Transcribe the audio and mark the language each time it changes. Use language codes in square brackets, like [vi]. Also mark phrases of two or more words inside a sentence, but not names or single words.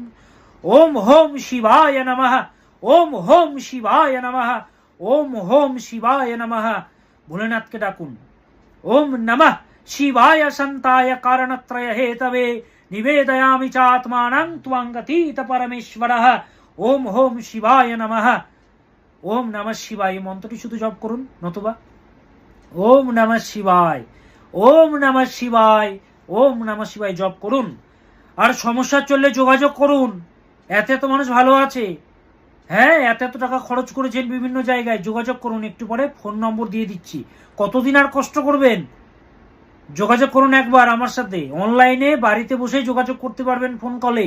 [sa] ওম হোম শিবায় নমঃ, ওম হোম শিবায় নমঃ, ওম হোম শিবায় নমঃ। [bn] ভোলেনাথকে ডাকুন। [sa] ওম নমঃ শিবায় সন্তায় কারণত্রয় হেতবে নিবেদয়ামি চাত্মানং ত্বং গতীত পরমেশ্বরঃ। ওম হোম শিবায় নমঃ। ওম নমঃ শিবায় [bn] মন্ত্রটি শুধু জপ করুন, নতুবা [sa] ওম নমঃ শিবায়, ওম নমঃ শিবায়, ওম নমঃ শিবায় [bn] জপ করুন। আর সমস্যা চললে যোগাযোগ করুন। এত মানুষ ভালো আছে, হ্যাঁ, এত টাকা খরচ করেছেন বিভিন্ন জায়গায়, যোগাযোগ করুন। একটু পরে ফোন নম্বর দিয়ে দিচ্ছি। কতদিন আর কষ্ট করবেন? যোগাযোগ করুন একবার আমার সাথে, অনলাইনে বাড়িতে বসে যোগাযোগ করতে পারবেন ফোন কলে।